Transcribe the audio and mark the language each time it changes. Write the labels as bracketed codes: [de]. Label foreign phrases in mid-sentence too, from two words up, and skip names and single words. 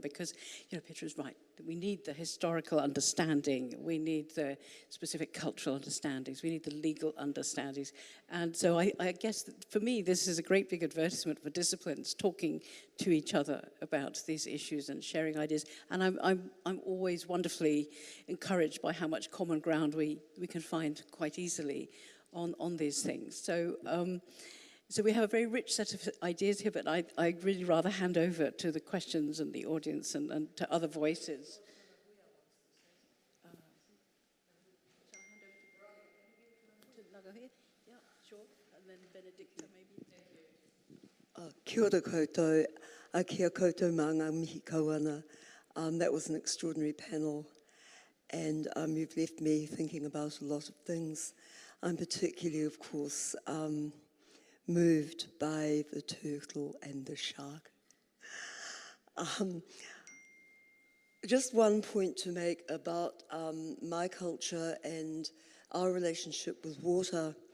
[en] because, Peter is right, we need the historical understanding, we need the specific cultural understandings, we need the legal understandings, and so I guess that for me this is a great big advertisement for disciplines talking to each other about these issues and sharing ideas, and I'm always wonderfully encouraged by how much common ground we can find quite easily on these things. So we have a very rich set of ideas here, but I'd really rather hand over to the questions and the audience and to other voices. [mi] Kia ora koutou, kia koutou mā ngā mihi kauana. [en] That was an extraordinary panel, and you've left me thinking about a lot of things. I'm particularly, of course, moved by the turtle and the shark. Just one point to make about my culture and our relationship with water.